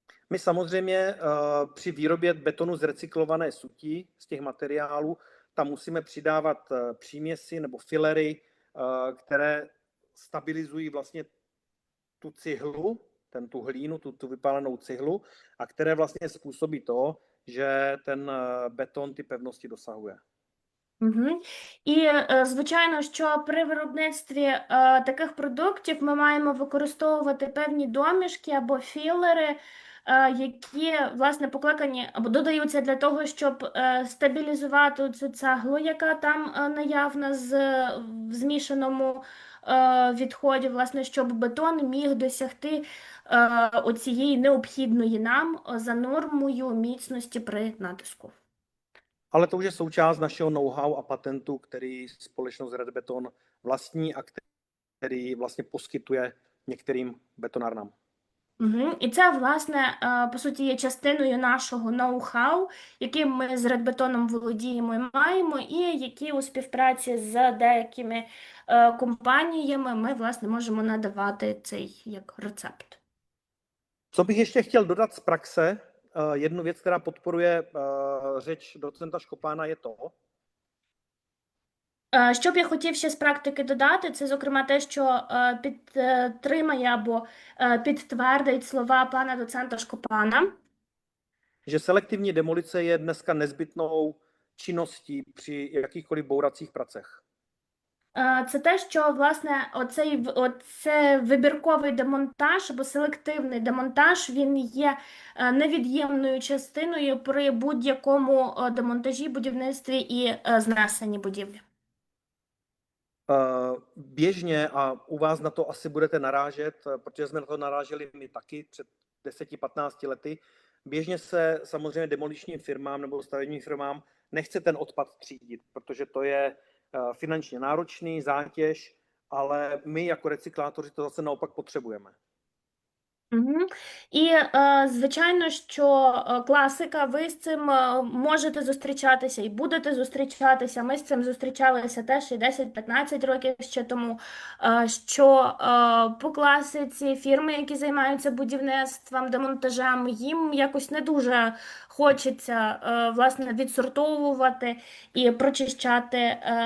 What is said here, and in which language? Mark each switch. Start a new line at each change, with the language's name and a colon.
Czech: My samozřejmě při výrobě betonu z recyklované sutí, z těch materiálů, tam musíme přidávat příměsi nebo filery, které stabilizují vlastně tu cihlu, tu hlínu, tu vypálenou cihlu, a které vlastně způsobí to, že ten beton ty pevnosti dosahuje. Угу.
Ukrainian: І, звичайно, що при виробництві таких продуктів ми маємо використовувати певні домішки або філери, які, власне, покликані або додаються для того, щоб стабілізувати цю цеглу, яка там наявна в змішаному відході, власне, щоб бетон міг досягти оцієї необхідної нам за нормою міцності при натиску.
Czech: Ale to už je součást našeho know-how a patentu, který společnost Red Beton vlastní a který vlastně poskytuje některým betonárnám. Угу.
Ukrainian: І це, власне, по суті, є частиною нашого ноу-хау, яким ми з Редбетоном володіємо і маємо, і які у співпраці з деякими компаніями ми, власне, можемо надавати цей як рецепт.
Czech: Co bych ještě chtěl dodat z praxe, jednu věc, která podporuje řeč docenta Škopána, je to,
Ukrainian: Що б я хотів ще з практики додати, це, зокрема, те, що підтримає або підтвердить слова пана доцента Шкопана.
Czech: že selektivní demolice je dneska nezbytnou činností při jakýchkoliv bouracích pracech.
Ukrainian: Це те, що, власне, оце вибірковий демонтаж або селективний демонтаж, він є невід'ємною частиною при будь-якому демонтажі, будівництві і знесенні будівлі.
Czech: Běžně, a u vás na to asi budete narážet, protože jsme na to naráželi my taky před 10-15 lety, běžně se samozřejmě demoličním firmám nebo stavebním firmám nechce ten odpad třídit, protože to je finančně náročný, zátěž, ale my jako recyklátoři to zase naopak potřebujeme. Угу.
Ukrainian: І, звичайно, що класика, ви з цим можете зустрічатися і будете зустрічатися. Ми з цим зустрічалися теж і 10-15 років ще тому, що по класиці фірми, які займаються будівництвом, демонтажем, їм якось не дуже хочеться, власне, відсортовувати і прочищати